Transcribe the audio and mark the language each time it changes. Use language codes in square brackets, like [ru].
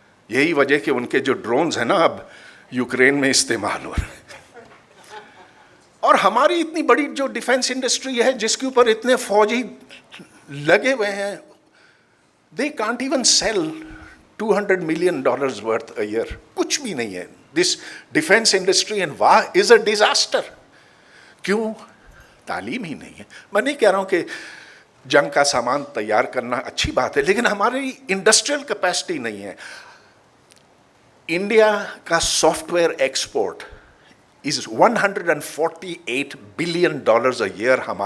[ur] یہی وجہ کہ ان کے جو ڈرونز ہیں نا اب یوکرین میں استعمال ہو رہے ہیں. اور ہماری اتنی بڑی جو ڈیفنس انڈسٹری ہے جس کے اوپر اتنے فوجی لگے ہوئے ہیں، [en] they can't even sell $200 million worth a year. [ur] کچھ بھی نہیں ہے. [en] This defense industry and war is a disaster. [ur] کیوں؟ تعلیم ہی نہیں ہے. میں نہیں کہہ رہا ہوں کہ جنگ کا سامان تیار کرنا اچھی بات ہے، لیکن ہماری انڈسٹریل کیپیسٹی نہیں ہے. انڈیا کا soft where export [en] Is $148 billion a year.